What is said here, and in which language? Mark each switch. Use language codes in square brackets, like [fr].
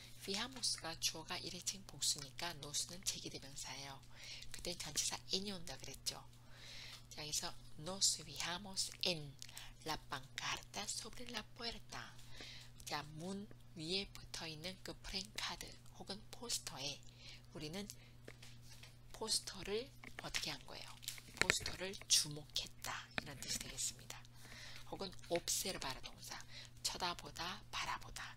[ko] fijamos가 주어가 1인칭 복수니까 nos는 제기대명사예요. 그때 전치사 en이 온다 그랬죠. 자, 그래서 [es] nos fijamos en la pancarta sobre la puerta. [ko] 자, 문 위에 붙어있는 그 프랭카드 혹은 포스터에 우리는 포스터를 어떻게 한 거예요? 포스터를 주목했다 이런 뜻이 되겠습니다. 혹은 observar 동사 쳐다보다 바라보다.